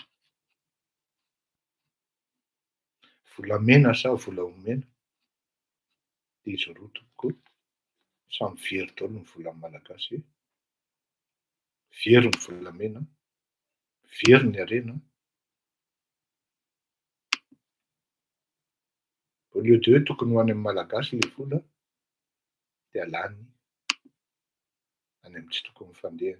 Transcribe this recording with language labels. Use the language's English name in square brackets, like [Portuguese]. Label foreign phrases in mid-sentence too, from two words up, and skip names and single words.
[Malagasy] Volamena sa vola omena dia izy roa tompoko samy very daholo ny volan'ny malagasy. Very ny volamena, very ny harena. [French] Au lieu de [Malagasy] hoe tokony ho any amin'ny malagasy le vola dia alany any amin'ny tsy tokony fandehany.